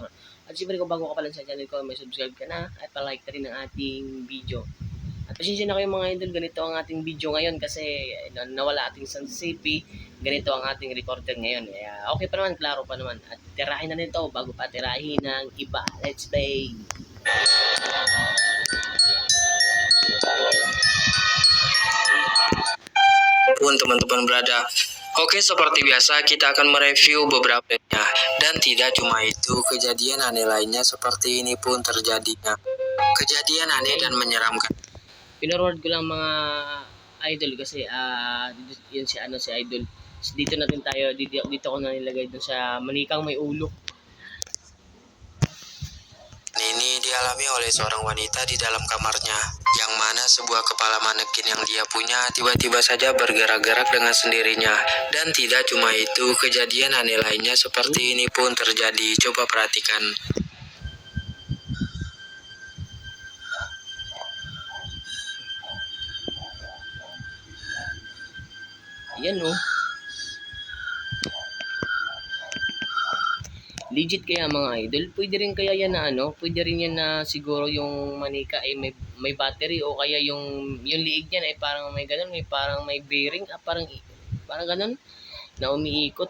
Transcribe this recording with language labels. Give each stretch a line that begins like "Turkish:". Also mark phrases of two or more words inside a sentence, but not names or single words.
Filipino: At siyempre kung bago ka pa lang sa channel ko, may subscribe ka na at palike na rin ang ating video. At pasensya na kayo mga idol, ganito ang ating video ngayon kasi nawala ating sensitivity. Ganito ang ating recorder ngayon. Okay pa naman, klaro pa naman. At tirahin na nito bago pa tirahin ng iba.
English: Let's play!
Indonesian: Pun teman-teman berada. Oke, seperti biasa kita akan mereview beberapa dan tidak cuma itu, kejadian aneh lainnya seperti ini pun terjadinya. Kejadian aneh dan menyeramkan.
Filipino: Pinorward ko lang mga idol kasi yun si idol. Dito natin tayo, dito ko na nilagay dun sa manikang may ulo.
Indonesian: Ini dialami oleh seorang wanita di dalam kamarnya, yang mana sebuah kepala manekin yang dia punya tiba-tiba saja bergerak-gerak dengan sendirinya. Dan tidak cuma itu, kejadian aneh lainnya seperti ini pun terjadi. Coba perhatikan.
Filipino: Yan oh. Legit kaya mga idol, pwede rin kaya yan na pwede rin yan na siguro yung manika ay may battery o kaya yung liig niyan ay parang may ganun, parang may bearing, parang ganun na umiikot.